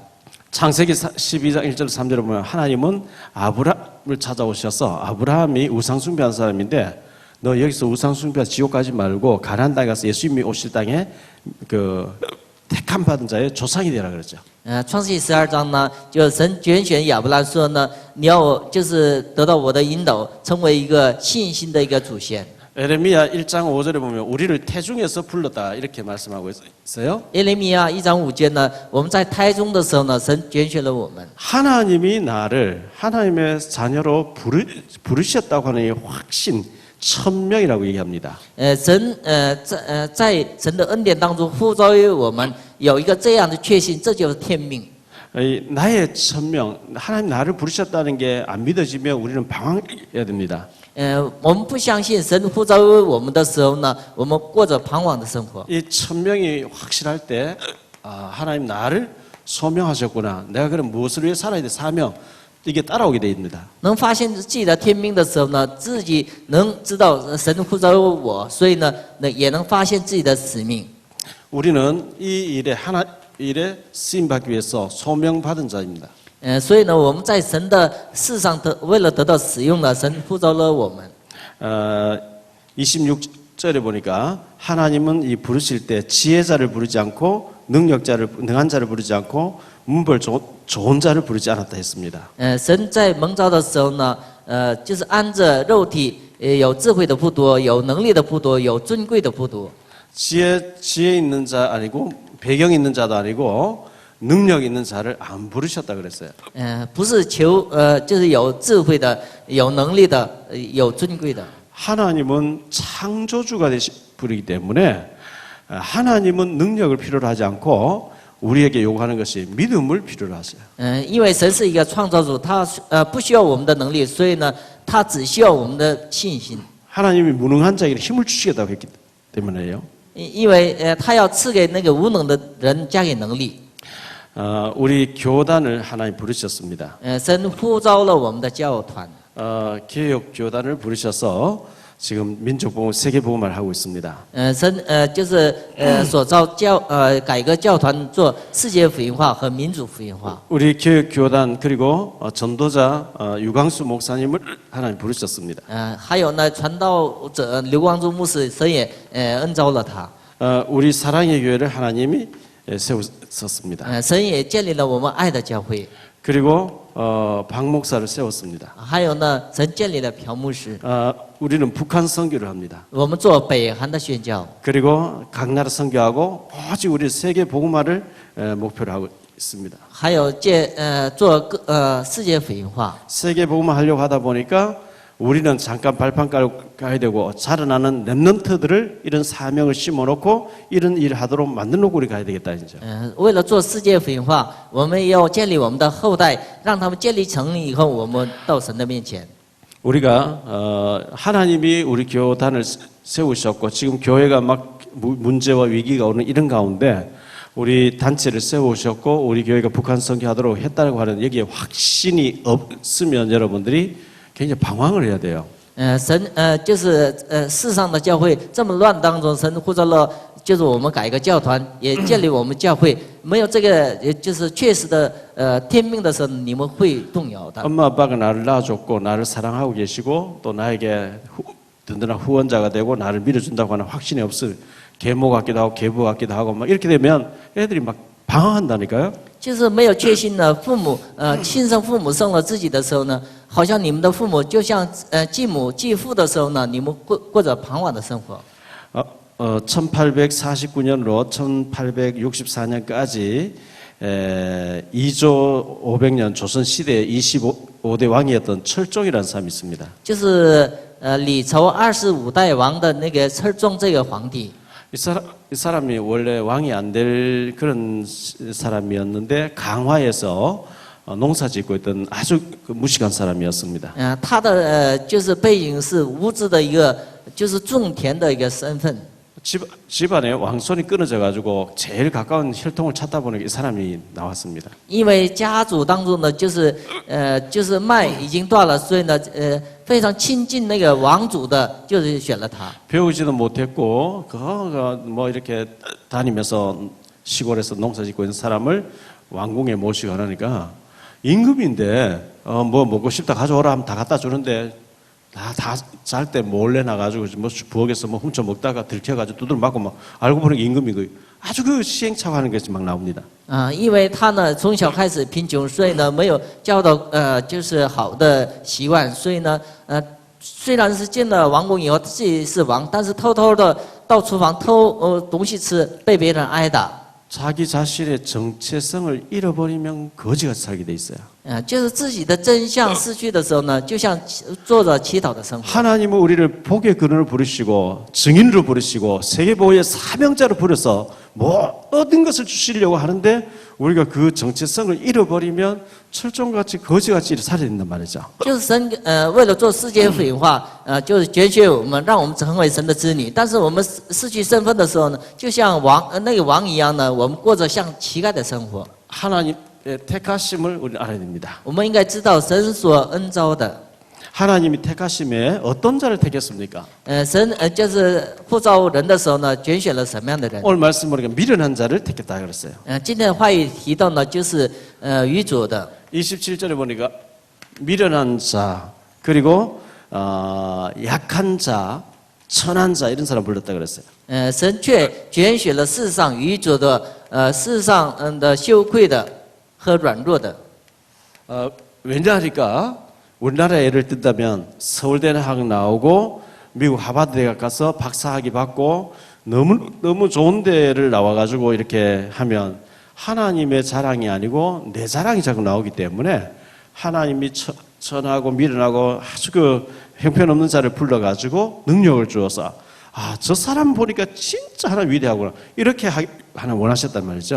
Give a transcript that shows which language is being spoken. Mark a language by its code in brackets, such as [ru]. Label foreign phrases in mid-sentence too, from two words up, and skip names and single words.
[ko] 창세기 12장 1절 3절에 보면 하나님은 아브라함을 찾아오셔서 아브라함이 우상 숭배한 사람인데 너 여기서 우상 숭배 지옥 가지 말고 가나안 땅에 가서 예수님이 오실 땅에 그 택함 받은 자의 조상이 되라 그랬죠. [zh] 创世记12章呢，就神拣选亚伯拉说呢，你要就是得到我的引导，成为一个信心的一个祖先。 [ko] 에레미야 1장 5절에 보면 우리를 태중에서 불렀다 이렇게 말씀하고 있어요. [zh] 耶利米亚1章5节呢，我们在胎中的时候呢，神拣选了我们。 [ko] 하나님이 나를 하나님의 자녀로 부르셨다고 하는 이 확신 천명이라고 얘기합니다. [zh] 神在神的恩典当中呼召于我们有一个这样的确信，这就是天命。 [ko] 나의 천명, 하나님 나를 부르셨다는 게 안 믿어지면 우리는 방황해야 됩니다. [zh] 我们不相信神呼召于我们的时候呢，我们过着彷徨的生活。 [ko] 이 천명이 확실할 때 하나님 나를 소명하셨구나. 내가 그럼 무엇을 위해 살아야 돼? 사명. 이게 따라오게 됩니다. [zh] 能发现自己的天命的时候呢，自己能知道神呼召我，所以呢，也能发现自己的使命。 [ko] 우리는 이 일에 쓰임 받기 위해서 소명 받은 자입니다. [zh] 所以呢，我们在神的世上为了得到使用呢，神呼召了我们。 [ko] 26절에 보니까 하나님은 이 부르실 때 지혜자를 부르지 않고 능한 자를 부르지 않고 문벌 좋은 자를 부르지 않았다 했습니다. [zh] 神在蒙召的时候呢，就是按着肉体，有智慧的不多，有能力的不多，有尊贵的不多。 [ko] 지혜 있는 자 아니고 배경 있는 자도 아니고 능력 있는 자를 안 부르셨다 그랬어요. [zh] 不是求就是有智慧的、有能力的、有尊贵的。 [ko] 하나님은 창조주가 부르기 때문에 하나님은 능력을 필요로 하지 않고 우리에게 요구하는 것이 믿음을 필요로 하세요. [zh] 因为神是一个创造主，他不需要我们的能力，所以呢，他只需要我们的信心。 [ko] 하나님이 무능한 자에게 힘을 주시겠다고 했기 때문에요. [zh] 因为他要赐给那个无能的人加给能力。 [ko] 우리 교단을 하나님 부르셨습니다. [zh] 神呼召了我们的教团。 [ko] 개혁 교단을 부르셔서 지금 민족복음 세계복음을 하고 있습니다. [zh] 神就是所召改革教团做世界福音化和民主福音化。 [ko] 우리 개혁 교단 그리고 전도자 유광수 목사님을 하나님 부르셨습니다. [zh] 还有呢，传道者刘光珠牧师，神也恩召了他。 [ko] 우리 사랑의 교회를 하나님이 세우셨습니다. [zh] 神也建立了我们爱的教会。 [ko] 그리고 박 목사를 세웠습니다. [zh] 还有呢，神建立了朴牧师。 [ko] 우리는 북한 선교를 합니다. [zh] 我们做北韩的宣教。 [ko] 그리고 각 나라 선교하고 오직 우리 세계 복음화를 목표로 하고 있습니다. [zh] 还有做世界福音化。 [ko] 세계 복음화 하려고 하다 보니까 우리는 잠깐 발판 깔고 가야 되고 자라나는 렘넌트들을 이런 사명을 심어놓고 이런 일을 하도록 만들어놓고 우리 가야 되겠다 이제. [zh] 为了做世界福音化，我们要建立我们的后代，让他们建立成以后，我们到神的面前。 [ko] 우리가 하나님이 우리 교단을 세우셨고 지금 교회가 막 문제와 위기가 오는 이런 가운데 우리 단체를 세우셨고 우리 교회가 북한 선교하도록 했다고 하는 여기에 확신이 없으면 여러분들이 굉장히 방황을 해야 돼요. [zh] 神就是世上的教会这么乱当中，神呼召了，就是我们改革教团，也建立我们教会。没有这个就是确实的天命的时候，你们会动摇的。 [ko] 엄마 아빠가 나를 낳아줬고 나를 사랑하고 계시고 또 나에게 든든한 후원자가 되고 나를 밀어준다고 하는 확신이 없을 계모 같기도 하고 계부 같기도 하고 막 이렇게 되면 애들이 막 방황한다니까요. [zh] 就是没有确信的父母，亲生父母生了自己的时候呢，好像你们的父母就像继母继父的时候呢，你们过着彷徨的生活。 [ko] 1849년으로 1864년까지 2조 500년 조선 시대 25대 왕이었던 철종이라는 사람이 있습니다. [zh] 就是李朝25代王的那个철종这个皇帝。 [ko] 이 사람이 원래 왕이 안 될 그런 사람이었는데 강화에서 농사짓고 있던 아주 무식한 사람이었습니다. [zh] 他的就是背景是无知的一个，就是种田的一个身份。 [ko] 집안에 왕손이 끊어져 가지고 제일 가까운 혈통을 찾다 보니까 이 사람이 나왔습니다. [zh] 因为家族当中呢，就是脉已经断了，所以呢，非常亲近那个王族的，就是选了他。 [ko] 배우지도 못했고 뭐 이렇게 다니면서 시골에서 농사짓고 있는 사람을 왕궁에 모시고 하니까 임금인데 뭐 먹고 싶다 가져오라 하면 다 갖다 주는데 다 잘 때 몰래 나가지고 뭐 부엌에서 뭐 훔쳐 먹다가 들켜가지고 두드려 맞고 막 알고 보니 임금이고 아주 그 시행착오하는 것이 막 나옵니다. [zh] 因为他呢从小开始贫穷，所以呢没有教导就是好的习惯，所以呢虽然是进了王宫以后自己是王，但是偷偷的到厨房偷东西吃，被别人挨打。 [ko] 자기 자신의 정체성을 잃어버리면 거지같이 살게 돼 있어요. [zh] 就是自己的真相失去的时候呢，就像做着祈祷的生活。 [ko] 하나님은 우리를 복의 근원으로 부르시고 증인으로 부르시고 세계보호의 사명자로 부려서 모든 것을 주시려고 하는데 우리가 그 정체성을 잃어버리면 철종같이 거지같이 살아야 된단 말이죠. [zh] 就是神为了做世界福音化，就是拣选我们，让我们成为神的子女。但是我们失去身份的时候呢，就像那个王一样呢，我们过着像乞丐的生活。 [ko] 하나님의 택하심을 우리는 알아야 됩니다. [zh] 我们应该知道神所恩召的。 [ko] 하나님이 택하심에 어떤 자를 택했습니까? [zh] 神就是呼召人的时候呢，拣选了什么样的人？ [ko] 오늘 말씀 보니까 미련한 자를 택했다 그랬어요. [zh] 今天的话语提到呢，就是愚拙的。 [ko] 27절에 보니까 미련한 자 그리고 약한 자, 천한 자 이런 사람 불렀다 그랬어요. [zh] 神却拣选了世上愚拙的，世上的羞愧的和软弱的。 [ko] 왜냐하니까 우리나라 예를 든다면 서울대는 학 나오고 미국 하버드 대학 가서 박사학위 받고 너무 좋은 데를 나와가지고 이렇게 하면 하나님의 자랑이 아니고 내 자랑이 자꾸 나오기 때문에 하나님이 천하고 미련하고 아주 그 형편없는 자를 불러가지고 능력을 주어서 저 사람 보니까 진짜 하나님 위대하구나 이렇게 하나님 원하셨단 말이죠.